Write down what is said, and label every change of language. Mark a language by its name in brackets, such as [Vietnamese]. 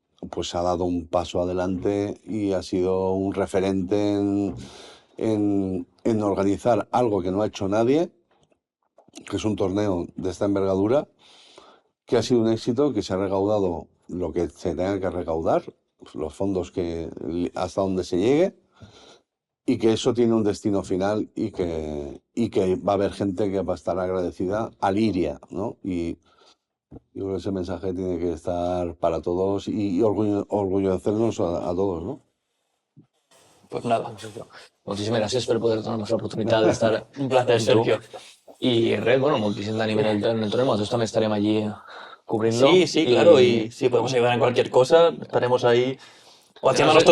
[Spanish] pues ha dado un paso adelante y ha sido un referente en organizar algo que no ha hecho nadie, que es un torneo de esta envergadura, que ha sido un éxito, que se ha recaudado lo que se tenga que recaudar, los fondos hasta donde se llegue, y que eso tiene un destino final y que va a haber gente que va a estar agradecida a Liria, ¿no? Y yo creo que ese mensaje tiene que estar para todos y orgullecernos a todos, ¿no? Pues nada, [Catalan] Moltíssimes gràcies per poder donar-nos l'oportunitat d'estar [Spanish] un placer, [Catalan] amb tu. Sergio. I res, bueno, moltíssim d'ànim en el torneo. Nosaltres també estarem allí cubriendo. [Spanish] Sí, sí, claro. Y si podemos ayudar en cualquier cosa, estaremos ahí o haciendo nuestro